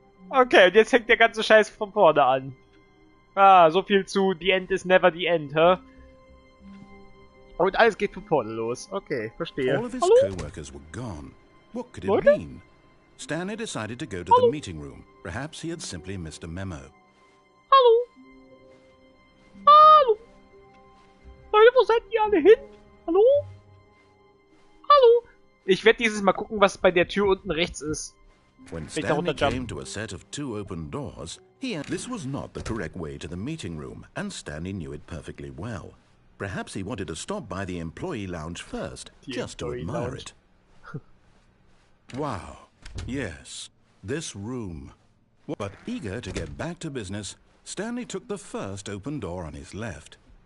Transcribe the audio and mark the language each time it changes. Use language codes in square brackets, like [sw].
[de] Okay, und jetzt fängt der ganze Scheiß von vorne an. Ah, so viel zu [en] The End is never the end, [de] hä? Und alles geht von vorne los. Okay, verstehe. [en] All of his co-workers were gone. What could it mean? Stanley decided to go to the meeting room. Perhaps he had simply missed a memo. [de] Hallo? Hallo? Leute, wo seid ihr alle hin? Hallo? Hallo? Ich werde dieses Mal gucken, was bei der Tür unten rechts ist. [en] When Stanley came to a set of 2 open doors, this was not the correct way to the meeting room, and Stanley knew it perfectly well. Perhaps he wanted to stop by the employee lounge first, just to admire it. Wow. Yes, this room. But eager to get back to business, Stanley took the first open door on his left.